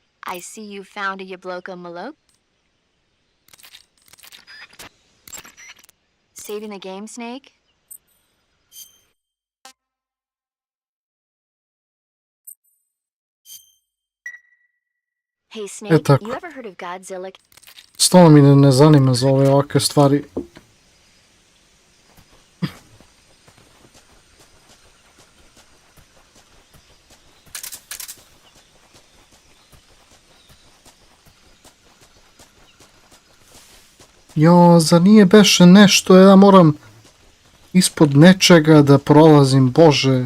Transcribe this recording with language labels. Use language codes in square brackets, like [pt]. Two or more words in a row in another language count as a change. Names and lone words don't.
[en] I see you found a Yabloko Malok. Saving the game, Snake? Hey, Snake, tako. you ever heard of Godzilla? [sr] Stvarno mi ne zanima za ove ovakve stvari. Jo, zar nije beše nešto, ja moram ispod nečega da prolazim, bože.